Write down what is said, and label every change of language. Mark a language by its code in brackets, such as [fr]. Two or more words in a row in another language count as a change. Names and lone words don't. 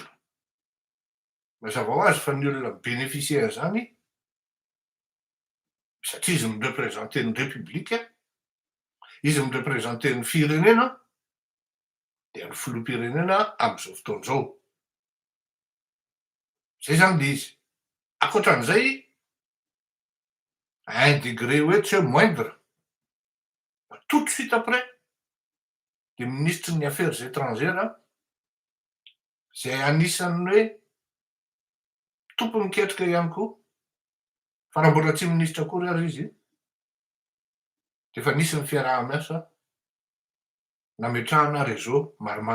[mg] Mazava ho azy fa ny olona bénéficiaire zany satria izy mireprésente ny repiblika, izy mireprésente ny firenena de ny filoham-pirenena am'izao fotoana izao. Zay zany le izy. Ankoatran'izay, [fr] un degré [mg] hoe tsy hoe moindre, [fr] tout de suite après de ministre [mg] ny [fr] affaires étrangères [mg] zay anisan'ny hoe tompony ketrika ihany koa fa raha mbola tsy ministra akory ary izy de efa nisy ny fiaraha-miasa nametrahana réseau maromaro.